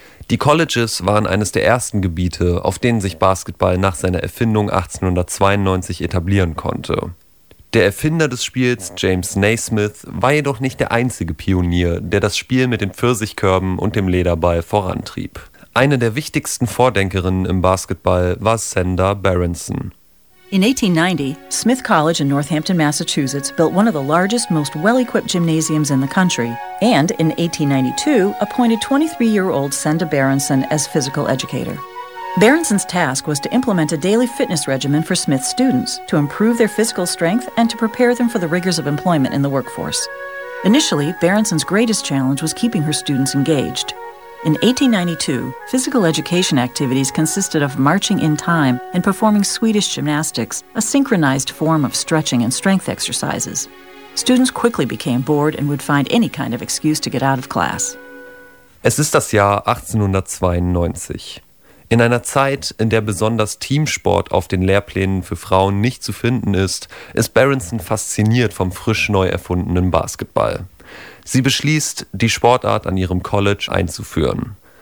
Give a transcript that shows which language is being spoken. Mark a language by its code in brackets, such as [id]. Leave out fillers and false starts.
[de] Die Colleges waren eines der ersten Gebiete, auf denen sich Basketball nach seiner Erfindung 1892 etablieren konnte. Der Erfinder des Spiels, James Naismith, war jedoch nicht der einzige Pionier, der das Spiel mit den Pfirsichkörben und dem Lederball vorantrieb. Eine der wichtigsten Vordenkerinnen im Basketball war Senda Berenson. [en] In 1890, Smith College in Northampton, Massachusetts, built one of the largest, most well-equipped gymnasiums in the country, and in 1892, appointed 23-year-old Senda Berenson as physical educator. Berenson's task was to implement a daily fitness regimen for Smith's students, to improve their physical strength, and to prepare them for the rigors of employment in the workforce. Initially, Berenson's greatest challenge was keeping her students engaged. In 1892, physical education activities consisted of marching in time and performing Swedish gymnastics, a synchronized form of stretching and strength exercises. Students quickly became bored and would find any kind of excuse to get out of class. [de] Es ist das Jahr 1892. In einer Zeit, in der besonders Teamsport auf den Lehrplänen für Frauen nicht zu finden ist, ist Berenson fasziniert vom frisch neu erfundenen Basketball. Sie beschließt, die Sportart an ihrem College einzuführen.